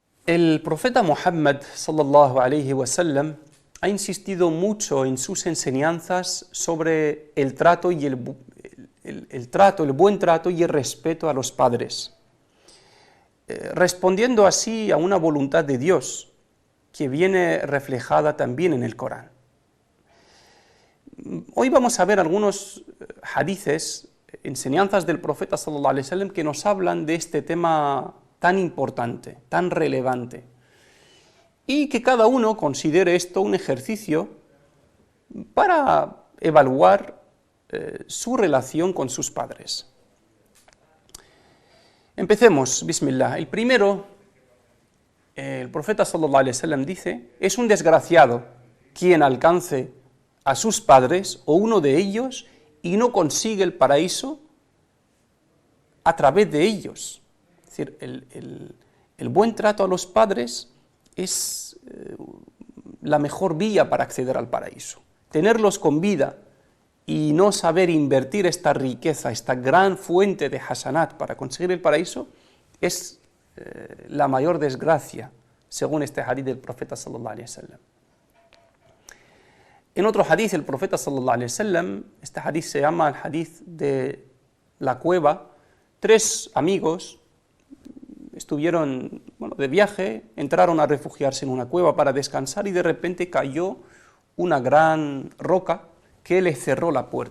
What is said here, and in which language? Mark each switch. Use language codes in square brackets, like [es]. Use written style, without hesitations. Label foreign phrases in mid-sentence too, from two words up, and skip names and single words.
[es] El profeta Muhammad [ar] صلى الله عليه وسلم [es] ha insistido mucho en sus enseñanzas sobre el trato y el buen trato y el respeto a los padres, respondiendo así a una voluntad de Dios que viene reflejada también en el Corán. Hoy vamos a ver algunos hadices, enseñanzas del profeta [ar] صلى الله عليه وسلم [es] que nos hablan de este tema tan importante, tan relevante, y que cada uno considere esto un ejercicio para evaluar su relación con sus padres. Empecemos, bismillah. El primero, el profeta [ar] صلى الله عليه وسلم [es] dice: es un desgraciado quien alcance a sus padres o uno de ellos y no consigue el paraíso a través de ellos. Es decir, el buen trato a los padres es la mejor vía para acceder al paraíso. Tenerlos con vida y no saber invertir esta riqueza, esta gran fuente de hasanat para conseguir el paraíso, es la mayor desgracia, según este hadith del profeta [ar] صلى الله عليه وسلم. [es] En otro hadith, el profeta [ar] صلى الله عليه وسلم, [es] este hadith se llama el hadith de la cueva. 3 amigos estuvieron de viaje, entraron a refugiarse en una cueva para descansar y de repente cayó una gran roca que le cerró la puerta.